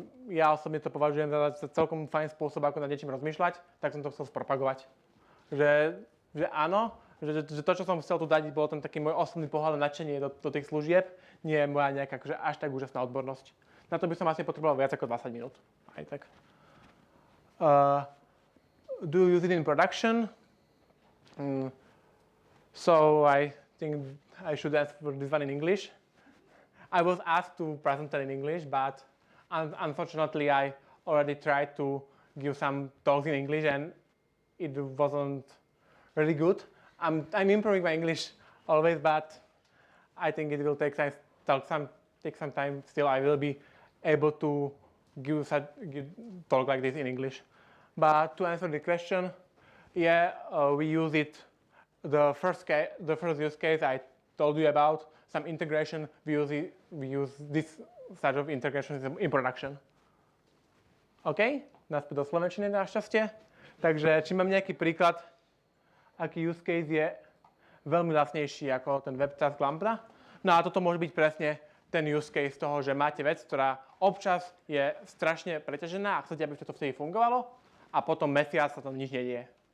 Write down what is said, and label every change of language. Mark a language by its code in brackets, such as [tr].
[sk] Ja osobne to považujem za celkom fajn spôsob, ako nad niečím rozmýšľať, tak som to chcel spropagovať. Že áno, že to, čo som chcel tu dať, bolo ten taký môj osobný pohľad na nadšenie do tých služieb, nie je moja nejaká akože až tak úžasná odbornosť. Na to by som asi potreboval viac ako 20 minút. Aj tak. [en] Do you use it in production? So I think I should ask for this one in English. I was asked to present it in English, but unfortunately I already tried to give some talks in English and it wasn't really good. I'm improving my English always, but I think it will take some time. Still, I will be able to give talk like this in English. But to answer the question, yeah, we use it. The first use case I told you about, some integration. We use this sort of integration in production. OK? [sk] Naspäť do slovenčiny našťastie. Takže či mám nejaký príklad, aký use case je veľmi lacnejší ako ten webtask Lambda. No a toto môže byť presne ten use case toho, že máte vec, ktorá občas je strašne preťažená a chcete, aby to vtedy fungovalo a potom mesiac sa tam nič nedieje.